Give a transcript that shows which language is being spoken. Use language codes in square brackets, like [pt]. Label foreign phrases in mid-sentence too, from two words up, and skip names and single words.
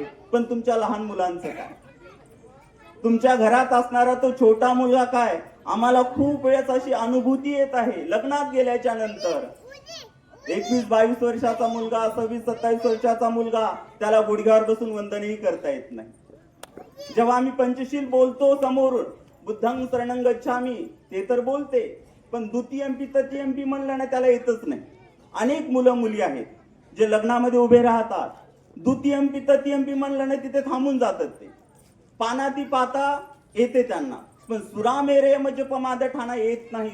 [mr] पण तुमच्या लहान मुलांचं काय? तुमच्या घरात असणारा तो छोटा मुलगा काय? आम्हाला खूप वेळेस अशी अनुभूती येत आहे लग्नात गेल्याच्या नंतर, 21-22 वर्षाचा मुलगा, 26-27 वर्षाचा मुलगा, त्याला गुडघ्यावर बसून वंदनही करता येत नाही. जेव्हा आम्ही पंचशील बोलतो समोरून, [pi] बुद्धं शरणं गच्छामि, [mr] ते तर बोलते, पण [pi] द्वितीयंपी तृतीयंपी [mr] म्हणलं ना त्याला येतच नाही. अनेक मुलं मुली आहेत जे लग्नामध्ये उभे राहतात, [pi] द्वितीयंपी तृतीयंपी [mr] म्हणलं ना तिथे थांबून जातात. ते [pi] पानाती पाता [mr] येते त्यांना, पण [pi] सुरा मेरे [mr] म्हणजे [pi] पमाद ठाणा [mr] येत नाही.